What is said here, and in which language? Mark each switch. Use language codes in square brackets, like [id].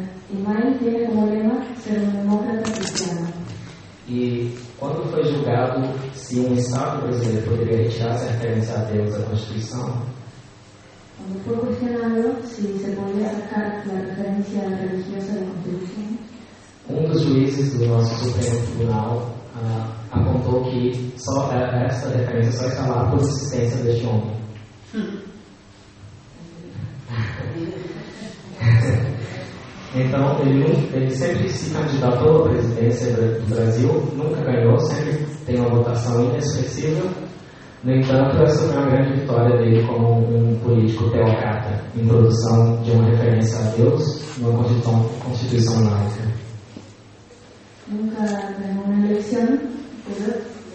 [es] Imai tiene como lema ser un demócrata cristiano. [pt] E quando foi julgado se um Estado brasileiro poderia retirar essa referência a Deus da Constituição, [es] Cuando fue cuestionado si se podía sacar la referencia religiosa de la Constitución, [pt] dos juízes do nosso Supremo Tribunal apontou que essa referência só está lá por existência deste homem. Então, ele sempre se candidatou à presidência do Brasil, nunca ganhou, sempre tem uma votação inexpressiva. No entanto, essa foi uma grande vitória dele como um político teocrata, introdução de uma referência a Deus numa Constituição laica. [es] nunca ganó una elección, pero